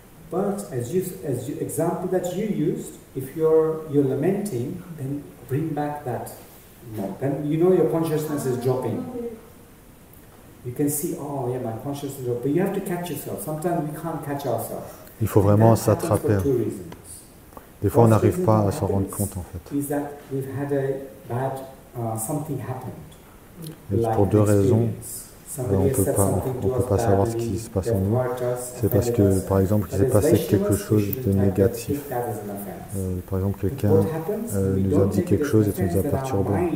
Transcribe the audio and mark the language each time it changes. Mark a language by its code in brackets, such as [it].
[en] But as you example that you used, if you're lamenting, then bring back that mode. Then you know your consciousness is dropping. You can see, oh yeah, my consciousness is dropping. But you have to catch yourself. Sometimes we can't catch ourselves. [fr] Il faut vraiment s'attraper. Des fois, on n'arrive pas à s'en rendre compte en fait. [en] Is that we've had a bad something happened. [fr] Et pour deux raisons. On ne peut pas savoir ce qui se passe en nous. C'est parce que, par exemple, il s'est passé quelque chose de négatif. Par exemple, quelqu'un nous a dit quelque chose et ça nous a perturbé.